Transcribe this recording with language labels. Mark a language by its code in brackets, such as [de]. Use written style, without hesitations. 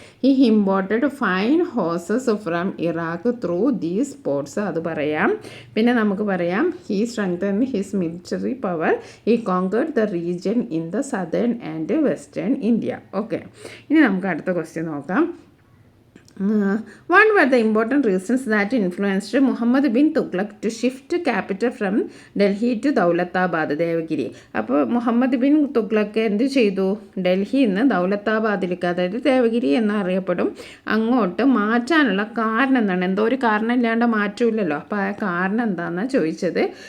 [en] He imported fine horses from Iraq through these ports. [ml] അത് പറയാം. പിന്നെ നമുക്ക് പറയാം, [en] He strengthen his military power. He conquered the region in the southern and western India. [ml] Okay, ഇനി നമുക്ക് അടുത്ത ക്വസ്റ്റ്യൻ നോക്കാം. [en] What were the important reasons that influenced Muhammad bin Tughlaq to shift capital from Delhi to Daulatabad, Devagiri? [ml] അപ്പോൾ Muhammad bin Tughlaq എന്ത് ചെയ്തു? ഡൽഹിയിൽ നിന്ന് ദൗലത്താബാദിലേക്ക്, അതായത് ദേവഗിരി എന്നറിയപ്പെടും, അങ്ങോട്ട് മാറ്റാനുള്ള കാരണം എന്താണ്? എന്തോ ഒരു കാരണം ഇല്ലാണ്ട് മാറ്റമില്ലല്ലോ. അപ്പോൾ ആ കാരണം എന്താണെന്നാണ് ചോദിച്ചത്.